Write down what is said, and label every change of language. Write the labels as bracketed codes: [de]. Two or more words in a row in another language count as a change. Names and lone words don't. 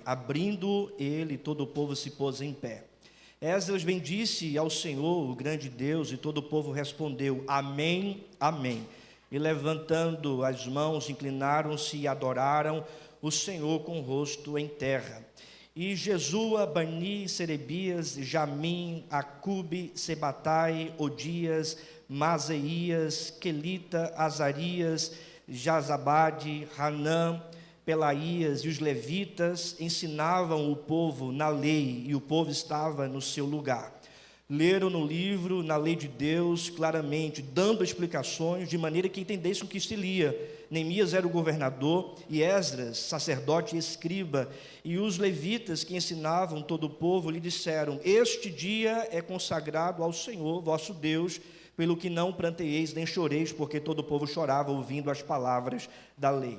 [pt] Abrindo ele, todo o povo se pôs em pé. Esdras bendisse ao Senhor, o grande Deus, e todo o povo respondeu: Amém, Amém. E levantando as mãos, inclinaram-se e adoraram o Senhor com o rosto em terra. E Jesua, Bani, Serebias, Jamim, Acube, Sebatai, Odias, Maseías, Quelita, Azarias, Jazabade, Hanã, Pelaías e os levitas ensinavam o povo na lei, e o povo estava no seu lugar. Leram no livro, na lei de Deus, claramente, dando explicações, de maneira que entendessem o que se lia. Neemias era o governador, e Esdras, sacerdote e escriba, e os levitas que ensinavam todo o povo lhe disseram: Este dia é consagrado ao Senhor, vosso Deus, pelo que não pranteeis nem choreis, porque todo o povo chorava ouvindo as palavras da lei.